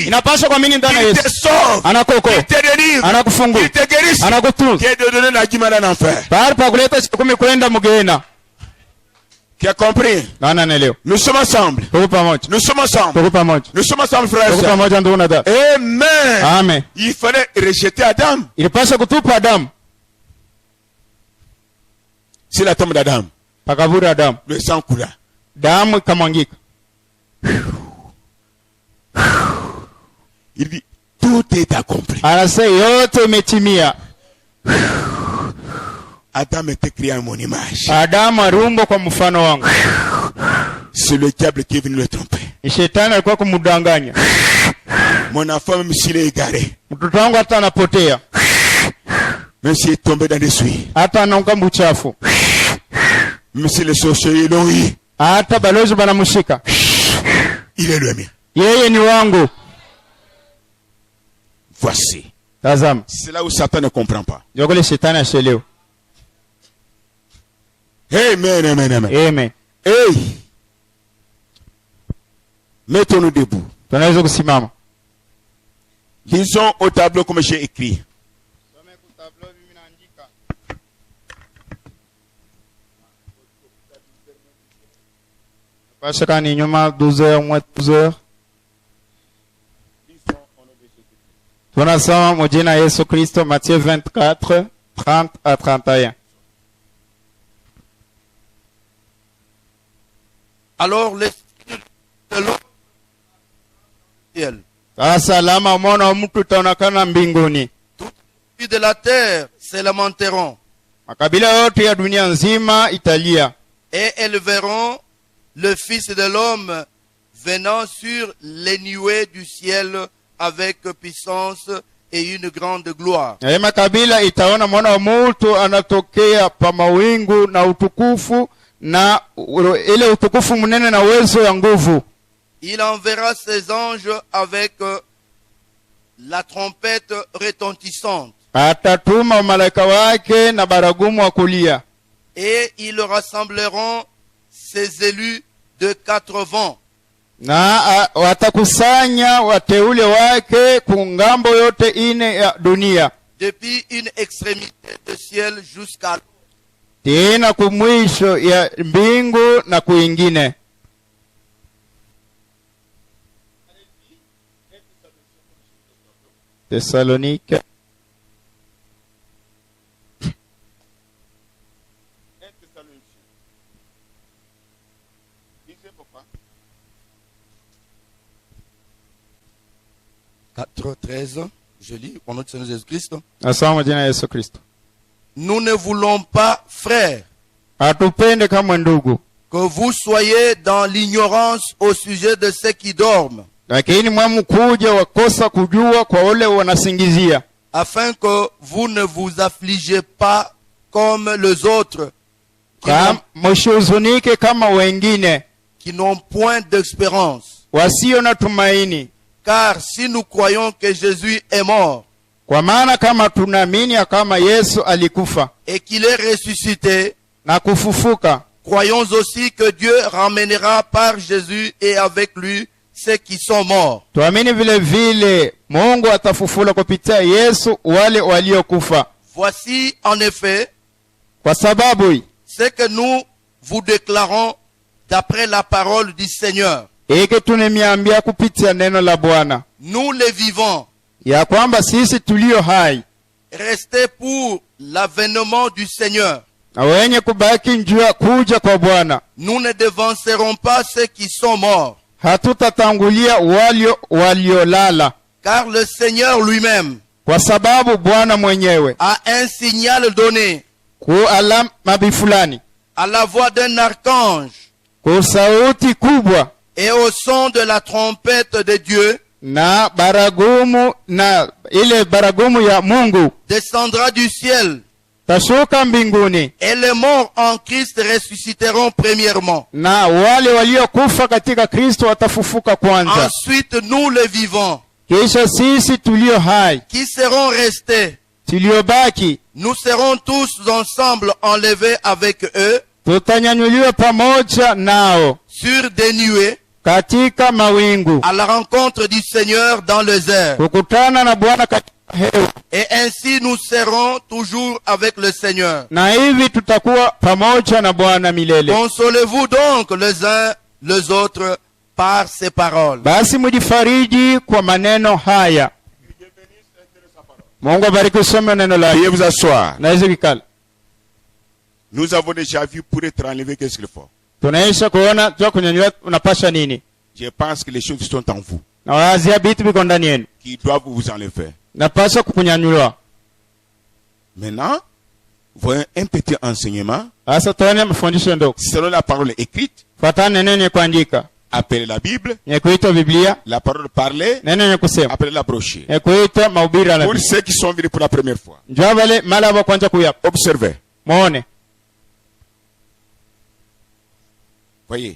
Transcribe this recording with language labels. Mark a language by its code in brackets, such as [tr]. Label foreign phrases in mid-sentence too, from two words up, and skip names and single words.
[sw] Inapaswa kuamini ndani ya [fr] Il te [sw] Yesu. [fr] sauve. [sw] Anakuokoa. [fr] Il te délivre. [sw] Anakufungua. [fr] Il te guérisse. [sw] Anakutunza. [fr] Qui est de donner la guimara en enfer. [sw] Bahari pa kuleta chikumi kwenda mgena. [fr] Qui a compris? [sw] Nani anaelewa? [fr] Nous sommes ensemble. [sw] Tuko pamoja. [fr] Nous sommes ensemble. [sw] Tuko pamoja. [fr] Nous sommes ensemble, frères et [sw] Tuko [fr] sœurs. [sw] pamoja ndugu na dada. Amen. Amen. [fr] Il fallait rejeter Adam. [sw] Ilipaswa kutupa Adamu. [fr] C'est la tombe d'Adam. [sw] Pakaburi Adamu. [fr] Le sang coula. [sw] Damu ikamwangika. [fr] Il dit, tout est accompli. [sw] Anasema yote imetimia. [fr] Adam était créé à mon image. [sw] Adamu aliumbwa kwa mfano wangu. [fr] C'est le diable qui est venu le tromper. [sw] Ni shetani alikuwa kumdanganya. [fr] Mon enfant, même s'il est égaré, [sw] Mtoto wangu hata anapotea, [fr] même s'il est tombé dans des suies, [sw] hata anaunga mbuchafu, [fr] même si les sorciers l'ont eu, [sw] hata balozi banamshika, [fr] il est le mien. [sw] yeye ni wangu. [fr] Voici. [sw] Tazama, [fr] C'est là où Satan ne comprend pas. [sw] ndio kule shetani ashelewa. [fr] Amen, amen, amen. [sw] Amen. [fr] Hey! Mettons-nous debout. [sw] Tunaweza kusimama. [fr] Lisons au tableau comme j'ai écrit. [sw] Pasaka ni nyuma 12h moins 12h. Tunasoma mjina Yesu Kristo Matthieu 24 30 à 31. [fr] Alors l'esprit de l'homme ciel, [sw] Sasa alama mwana wa mtu itaonekana mbinguni. [fr] puis de la terre se lamenteront, [sw] Makabila yote ya dunia nzima italia. [fr] et elles verront le Fils de l'homme venant sur les nuées du ciel avec puissance et une grande gloire. [sw] Na hii makabila itaona mwana wa mtu anatokea pa mawingu na utukufu na ile utukufu mnene na uwezo ya nguvu. [fr] Il enverra ses anges avec la trompette retentissante, [sw] Atatuma malaika wake na baragumu wa kulia. [fr] et ils rassembleront ses élus de 4 vents, [sw] Na watakusanya wateule wake kungambo yote ine ya dunia. [fr] depuis une extrémité du ciel jusqu'à l'autre. [sw] Tena kumwisho ya mbingu na kuingine. Thessalonike [fr] Quatre 13, je lis au nom de Seigneur Jésus-Christ. [sw] nasoma jina Yesu Kristo. [fr] Nous ne voulons pas, frères, [sw] Hatupende kama ndugu, [fr] que vous soyez dans l'ignorance au sujet de ceux qui dorment, [sw] lakini mwamukuja wakosa kujua kwa wale wanasingizia, [fr] afin que vous ne vous affligez pas comme les autres [sw] msihuzunike kama wengine [fr] qui n'ont point d'espérance. [sw] wasio na tumaini. [fr] Car si nous croyons que Jésus est mort [sw] Kwa maana kama tunaamini kama Yesu alikufa [fr] et qu'il est ressuscité, [sw] na kufufuka, [fr] croyons aussi que Dieu ramènera par Jésus et avec lui ceux qui sont morts. [sw] Tuamini vile vile Mungu atafufula kupitia Yesu wale waliokufa. [fr] Voici en effet [sw] Kwa sababu [fr] ce que nous vous déclarons d'après la parole du Seigneur. [sw] hiki tunemiambia kupitia neno la Bwana, [fr] Nous les vivants, [sw] ya kwamba sisi tulio hai [fr] restés pour l'avènement du Seigneur, [sw] na wenye kubaki njia kuja kwa Bwana, [fr] nous ne devancerons pas ceux qui sont morts, [sw] hatutatangulia waliolala, [fr] car le Seigneur lui-même [sw] kwa sababu Bwana mwenyewe [fr] a un signal donné [sw] kwa alama fulani, [fr] à la voix d'un archange [sw] kwa sauti kubwa [fr] et au son de la trompette de Dieu, [sw] na baragumu, na ile baragumu ya Mungu [fr] descendra du ciel, [sw] tashuka mbinguni, [fr] et les morts en Christ ressusciteront premièrement. [sw] na wale waliokufa katika Kristo watafufuka kwanza. [fr] Ensuite, nous les vivants, [sw] Kisha sisi tulio hai [fr] qui serons restés, [sw] tuliobaki [fr] nous serons tous ensemble enlevés avec eux [sw] tutanyanyuliwa pamoja nao [fr] sur des nuées [sw] katika mawingu [fr] à la rencontre du Seigneur dans les airs. [sw] kukutana na Bwana katika hewa, [fr] Et ainsi nous serons toujours avec le Seigneur. [sw] na hivi tutakuwa pamoja na Bwana milele. [fr] Consolez-vous donc les uns les autres par ces paroles. [sw] Basi mujifariji kwa maneno haya. Mungu abariki usome neno lake. [fr] Veuillez vous asseoir. [sw] Na hizo vikala [fr] Nous avons déjà vu pour être enlevé qu'est-ce qu'il faut. [sw] tunaisha kuona jua kunyanyua unapasha nini, [fr] Je pense que les choses sont en vous [sw] na wazia vitu viko ndani yenu, [fr] qui doivent vous enlever. [sw] napasha kukunyanyuliwa. [fr] Maintenant, voyons un petit enseignement [sw] Sasa tuone mafundisho ndogo [fr] selon la parole écrite, [sw] fuatana neno yenye kuandika, [fr] appelée la Bible, [sw] yenye kuitwa Biblia, [fr] la parole parlée, [sw] neno yenye kusema, [fr] appelée la brochure. [sw] yenye kuitwa mahubiri ya [fr] Pour [sw] nabii. [fr] ceux qui sont venus pour la première fois, [sw] Njoo wale mala wa kwanza kuyapa [fr] observez. [sw] muone, [fr] Voyez,